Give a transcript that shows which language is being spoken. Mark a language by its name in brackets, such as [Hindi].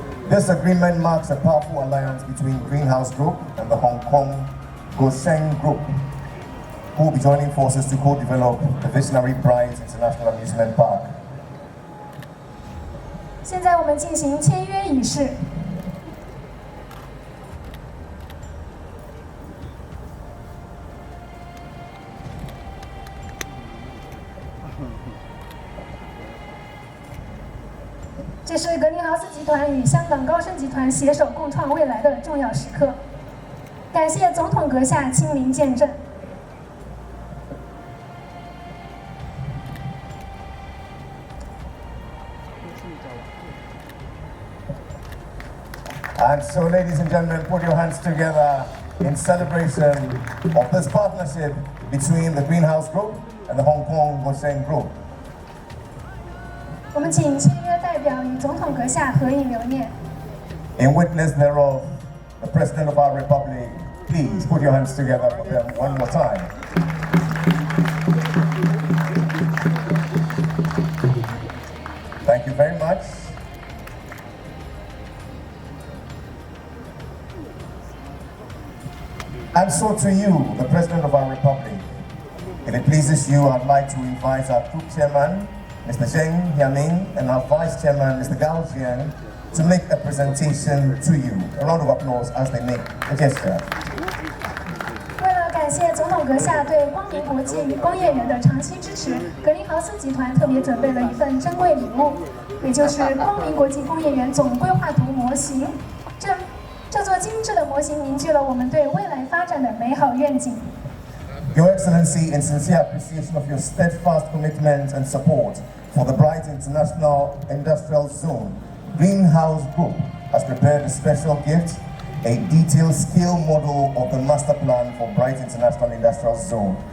[English] This agreement marks a powerful alliance between Greenhouse Group and the Hong Kong Gosheng Group, who will be joining forces to co-develop the Visionary Bright International Amusement Park. [Chinese] 现在我们进行签约仪式。这是格林豪斯集团与香港高升集团携手共创未来的重要时刻，感谢总统阁下亲临见证。 [English] And so, ladies and gentlemen, put your hands together in celebration of this partnership between the Greenhouse Group and the Hong Kong Gosheng Group. [Chinese] 我们请签约代表与总统阁下合影留念。 [English] In witness thereof, the President of our Republic, please put your hands together for them one more time. Thank you very much. And so to you, the President of our Republic, If it pleases you, I'd like to invite our group chairman, Mr. Zheng Xiangming, and our vice chairman, Mr. Gao Jian, to make a presentation to you. A round of applause as they make the gesture. [Chinese] 为了感谢总统阁下对光明国际工业园的长期支持，格林豪斯集团特别准备了一份珍贵礼物，也就是光明国际工业园总规划图模型。这座精致的模型凝聚了我们对未来发展的美好愿景。 [English] Your Excellency, in sincere appreciation of your steadfast commitment and support for the Bright International Industrial Zone, Greenhouse Group has prepared a special gift, a detailed scale model of the master plan for Bright International Industrial Zone.